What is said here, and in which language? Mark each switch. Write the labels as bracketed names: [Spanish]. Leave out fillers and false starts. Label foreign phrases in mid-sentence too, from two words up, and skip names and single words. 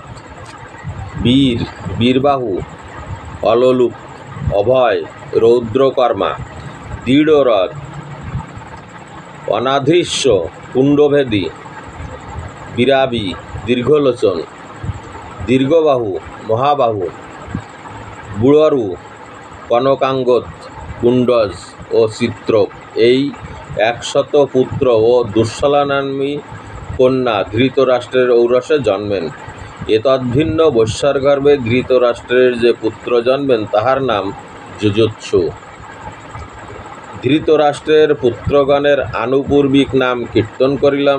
[Bangla] বীর, বীরবাহু, অললুক, অভয়, রৌদ্রকর্মা, দৃঢ়রথ, অনাধৃশ্য, কুণ্ডভেদী, বিরাবী, দীর্ঘলোচন, দীর্ঘবাহু, মহাবাহু, বুড়রু, কনকাঙ্গদ, কুণ্ডজ ও চিত্রক, এই 100 পুত্র ও দুঃশলা নাম্নী কন্যা ধৃতরাষ্ট্রের ঔরসে জন্মেন। এতদ্ভিন্ন বৈশ্যার গর্ভে ধৃতরাষ্ট্রের যে পুত্র জন্মেন তাহার নাম যুযুৎসু। ধৃতরাষ্ট্রের পুত্রগণের আনুপূর্বিক নাম কীর্তন করিলাম।